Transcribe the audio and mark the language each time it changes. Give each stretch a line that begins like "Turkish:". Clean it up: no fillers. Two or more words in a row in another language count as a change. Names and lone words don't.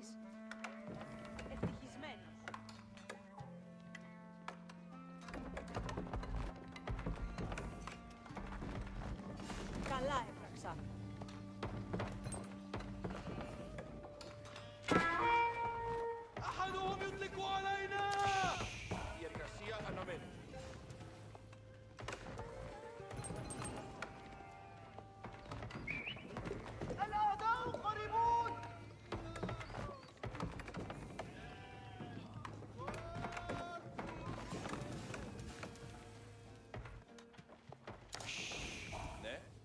Greek: Ευτυχισμένος. Καλά έπραξα.
Arabic: أحدهم يطلق علينا!
Greek: Η εργασία αναμένει.
Arabic: الأعداء قريبون!
Greek: Ναι.